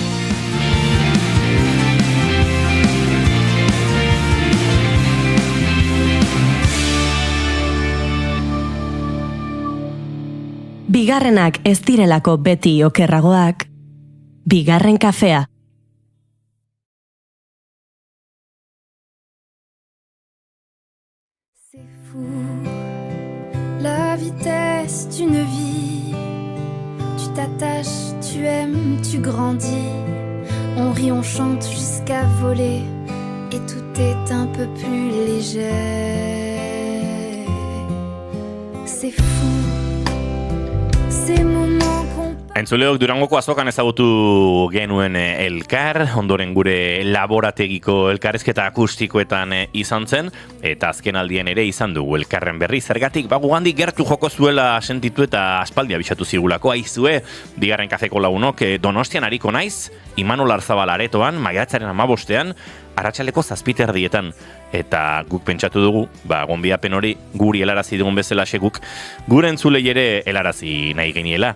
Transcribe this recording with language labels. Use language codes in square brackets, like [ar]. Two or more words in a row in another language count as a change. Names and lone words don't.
[eu] Bigarrenak ez direlako beti okerragoak, bigarren kafea. [fr] La vitesse d'une vie, tu t'attaches, tu aimes, tu grandis, on rit, on chante jusqu'à voler, et tout est un peu plus léger. C'est fou, ces moments qu'on... [eu] Entzuleok Durangoko azokan ezagutu genuen elkar, ondoren gure laborategiko elkarrezketa akustikoetan izan zen, eta azken aldien ere izan dugu elkarren berri. Zergatik, gugandik gertu joko zuela sentitu eta aspaldi abisatu zigulako, aizue, bigarren kafeko lagunok, Donostian hariko naiz, Imanol Arzabal aretoan, maiatzaren 15ean, arratsaleko 7:00 eta guk pentsatu dugu, gonbidapen hori guri helarazi dugun bezala guk gure entzulei ere helarazi nahi geniela.